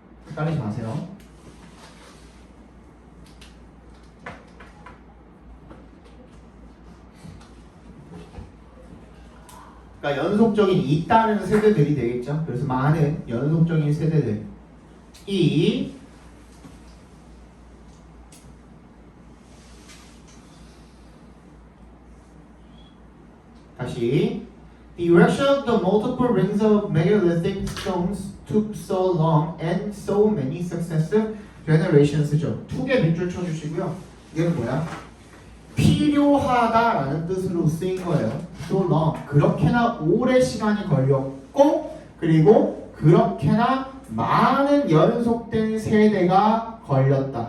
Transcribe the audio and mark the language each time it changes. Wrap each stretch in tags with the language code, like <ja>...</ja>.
<ko>헷갈리지 마세요. 그러니까 연속적인 있다는 세대들이 되겠죠. 그래서 많은 연속적인 세대들이 다시</ko> <en>The erection of the multiple rings of megalithic stones took so long and so many successive generations죠.</en> <ko>툭에 밑줄 쳐주시고요. 이게 뭐야? 필요하다라는 뜻으로 쓰인 거예요.</ko> <en>So long.</en> <ko>그렇게나 오래 시간이 걸렸고 그리고 그렇게나 많은 연속된 세대가 걸렸다.</ko>